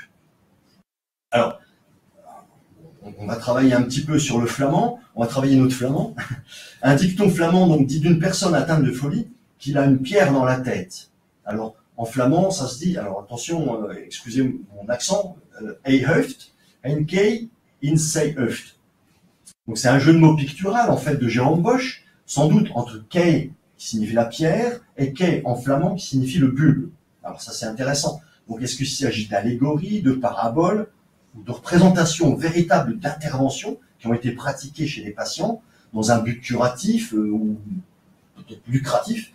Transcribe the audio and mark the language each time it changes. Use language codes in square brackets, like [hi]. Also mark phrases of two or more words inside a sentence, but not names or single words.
[fr] Alors, on va travailler un petit peu sur le flamand, on va travailler notre flamand. Un dicton flamand donc dit d'une personne atteinte de folie qu'il a une pierre dans la tête. Alors, en flamand, ça se dit, alors attention, excusez mon accent, [nl] hij heeft een kei in zijn hoofd. [fr] Donc c'est un jeu de mots pictural en fait de Jérôme Bosch, sans doute entre kei qui signifie la pierre et kei en flamand qui signifie le bulbe. Alors ça c'est intéressant. Donc est-ce qu'il s'agit d'allégories, de paraboles, ou de représentations véritables d'interventions qui ont été pratiquées chez les patients dans un but curatif ou peut-être lucratif.